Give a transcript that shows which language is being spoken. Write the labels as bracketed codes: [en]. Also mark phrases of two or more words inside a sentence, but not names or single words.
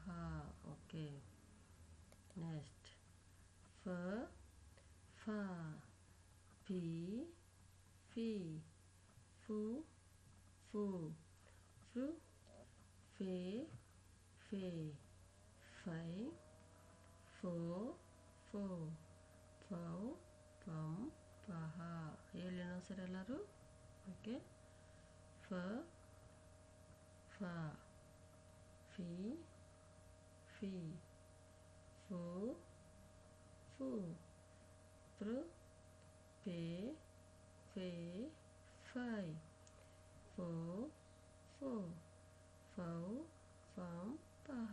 [en] okay, next, [kn] ಫ ಫಾ ಫಿ ಫಿ ಫು ಫು ಫೃ ಫೇ ಫೇ ಫೈ ಫೋ ಫೋ ಫೌ ಪಂ ಪಹ. ಹೇಳಿ ಇನ್ನೊಂದ್ಸರಿ ಎಲ್ಲರೂ. ಓಕೆ, ಫ ಫಾ ಫಿ ಫಿ ಫು ಫು ಪೃ ಪೇ ಫೇ ಫೈ ಫೋ ಫೋ ಫೌ ಫಂ ಪಹ.